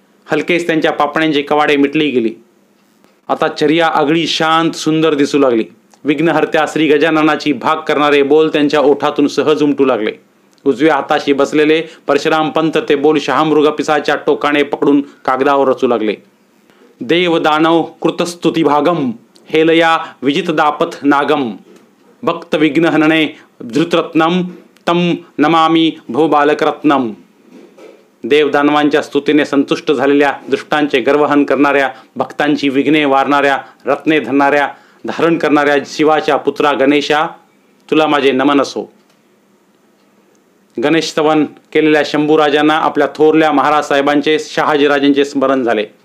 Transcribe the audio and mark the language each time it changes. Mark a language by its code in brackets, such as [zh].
[mr] हलकेच त्यांच्या पापण्यांची कवाडे मिटली गेली. आता चर्या आगळी शांत सुंदर दिसू लागली. विघ्नहर्त्या श्री गजाननाची भाग करणारे बोल त्यांच्या ओठातून सहज उमटू लागले. उजव्या हाताशी बसलेले परशुराम पंत ते बोल शहामृगपिसाच्या टोकाने पकडून कागदावर रचू लागले. [sa] देव दानव कृतस्तुती भागम, हेलया विजित दापत नागम, भक्त विघ्नहनने धृतरत्नम, तम नमामी भव बालकरत्नम. [mr] देवदानवांच्या स्तुतीने संतुष्ट झालेल्या दुष्टांचे गर्वहन करणाऱ्या, भक्तांची विघ्ने वारणाऱ्या, रत्ने धरणाऱ्या, धारण करणाऱ्या शिवाच्या पुत्रा गणेशा, तुला माझे नमन असो. गणेशतवन केलेल्या शंभूराजांना आपल्या थोरल्या महाराज साहेबांचे शहाजीराजांचे स्मरण झाले.